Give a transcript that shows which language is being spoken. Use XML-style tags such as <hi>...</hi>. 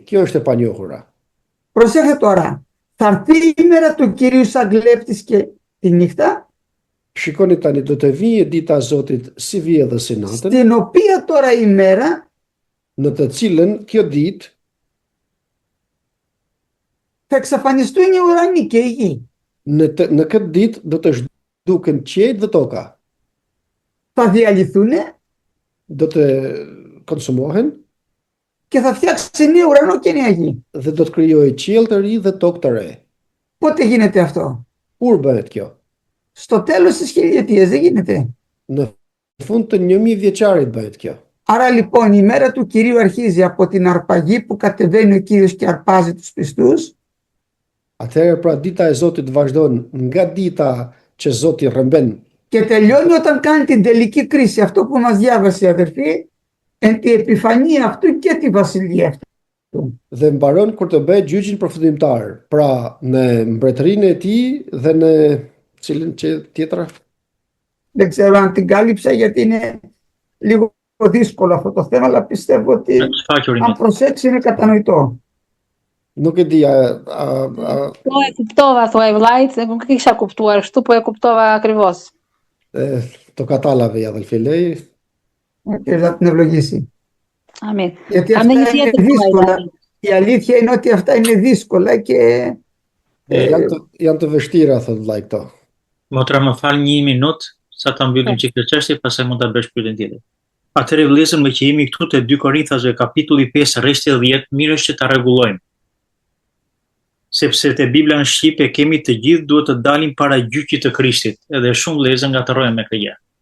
<sq>Kjo është e panjohura.</sq> <el>Προσέχτε τώρα. Θα έρθει η μέρα του Κυρίου σαν κλέπτης και τη νύχτα.</el> <sq>Shikoni tani, do të vijë dita e Zotit si vjedhësi natën,</sq> <el>Στην οποία τώρα η μέρα</el> <sq>në të cilën kjo ditë</sq> <el>θα εξαφανιστούν οι ουρανοί και η γη.</el> <sq>në këtë ditë do të zhduken qiejt dhe toka.</sq> <el>Θα διαλυθούν</el> <sq>Do të konsumohen</sq> <el>και θα φτιάξει νέο ουρανό και νέα γη.</el> <sq>dhe do të krijojë qiell të ri dhe tokë të re.</sq> <el>Πότε γίνεται αυτό?</el> <sq>Kur bëhet kjo?</sq> <el>Στο τέλος της χιλιετίας δεν γίνεται.</el> <sq>Në fund të 1000 vjeçarit bëhet kjo.</sq> <el>Άρα λοιπόν η μέρα του Κυρίου αρχίζει από την αρπαγή που κατεβαίνει ο Κύριος και αρπάζει τους πιστούς.</el> <sq>Atëherë pra dita e Zotit vazhdon nga dita që Zoti rrëmben</sq> <el>Και τελειώνει όταν κάνει την τελική κρίση. Αυτό που μας διάβασε η αδερφή, εν τη επιφανία αυτού και τη βασιλεία αυτού.</el> <sq>dhe mbaron kur të bëhet gjyqin përfundimtar, pra në mbretërinë e tij dhe në cilën tjetra.</sq> <el>Δεν ξέρω αν την κάλυψα γιατί είναι λίγο δύσκολο αυτό το θέμα, αλλά πιστεύω ότι αν προσέξει είναι κατανοητό.</el> <sq>Nuk e di Po e kuptova, thuaj vllajt, nuk e kisha kuptuar kështu, po e kuptova</sq> <el>ακριβώς. Το κατάλαβε η αδελφή, λέει. Και θα την ευλογήσει. Αμήν. Γιατί αυτά είναι δύσκολα. Η αλήθεια είναι ότι αυτά είναι δύσκολα και...</el> <sq>Janë të vështira, thot vllai këto. Motra, më fal 1 minutë, sa ta mbyllim çik këtë çështje, pastaj mund ta bësh pyetjen tjetër. Atëherë vëllezër, me që jemi këtu te 2 Korinthasve kapitulli 5 rreshti 10, mirë është që ta rregullojmë. Sepse te Bibla në shqipe kemi të gjithë duhet të dalim para gjyqit të Krishtit, edhe shumë vëllezër ngatërrojnë me këtë gjë.</sq>